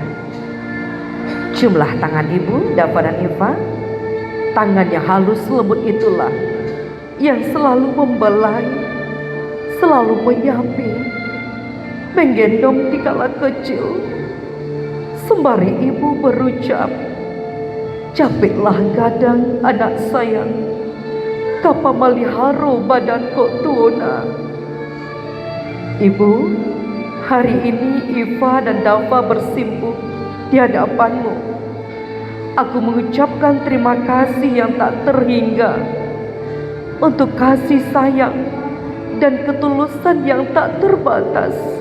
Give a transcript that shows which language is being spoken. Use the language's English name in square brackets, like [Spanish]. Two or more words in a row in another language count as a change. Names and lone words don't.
[Indonesian] Ciumlah tangan ibu Dava dan Eva. Tangan yang halus lembut itulah yang selalu membelai, selalu menyambi, menggendong di kala kecil. Sembari ibu berucap, [Minangkabau] "Capeklah gadang anak sayang, kapa maliharo badan kok tuona." [Indonesian] Ibu, hari ini Eva dan Dava bersimpuh di hadapanmu. Aku mengucapkan terima kasih yang tak terhingga untuk kasih sayang dan ketulusan yang tak terbatas.